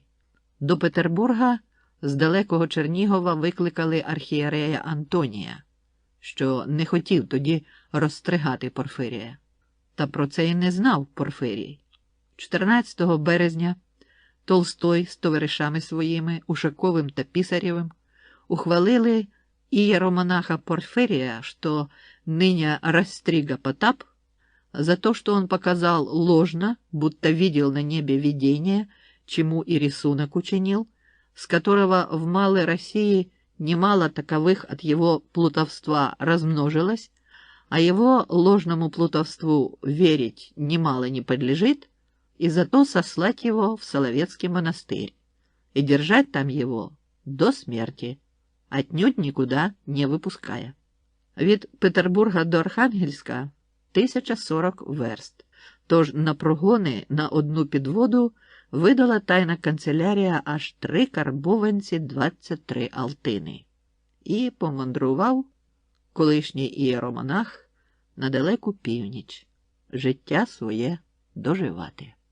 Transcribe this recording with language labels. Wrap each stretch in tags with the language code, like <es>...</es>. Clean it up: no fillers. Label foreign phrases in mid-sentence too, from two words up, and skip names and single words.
<uk>До Петербурга з далекого Чернігова викликали архієрея Антонія, що не хотів тоді розстригати Порфирія. Та про це й не знав Порфирій. 14 березня Толстой з товаришами своїми, Ушаковим та Писаревым, ухвалили</uk> <ru>иеромонаха Порфирия, что ныне растрига Потап, за то, что он показал ложно, будто видел на небе видение, чему и рисунок учинил, с которого в Малой России немало таковых от его плутовства размножилось, а его ложному плутовству верить немало не подлежит, и зато сослать его в Соловецкий монастырь и держать там его до смерти, отнюдь никуда не выпуская.</ru> <uk>Від Петербурга до Архангельська 1040 верст, тож на прогони на одну підводу видала тайна канцелярія аж 3 карбованці 23 алтини. І помандрував колишній ієромонах на далеку північ, життя своє доживати.</uk>